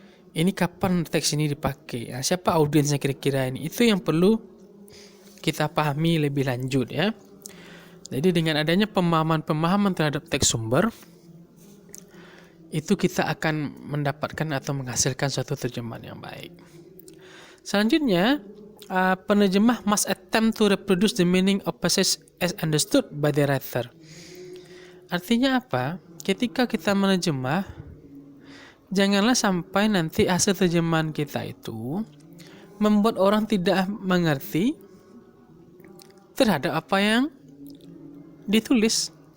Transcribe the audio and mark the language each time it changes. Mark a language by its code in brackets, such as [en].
[id] Ini kapan teks ini dipakai? Nah, siapa audiensnya kira-kira ini? Itu yang perlu kita pahami lebih lanjut ya. Jadi dengan adanya pemahaman terhadap teks sumber, itu kita akan mendapatkan atau menghasilkan suatu terjemahan yang baik. Selanjutnya, penerjemah [en] must attempt to reproduce the meaning of passage as understood by the writer. [id] Artinya apa? Ketika kita menerjemah, janganlah sampai nanti hasil terjemahan kita itu membuat orang tidak mengerti terhadap apa yang ditulis.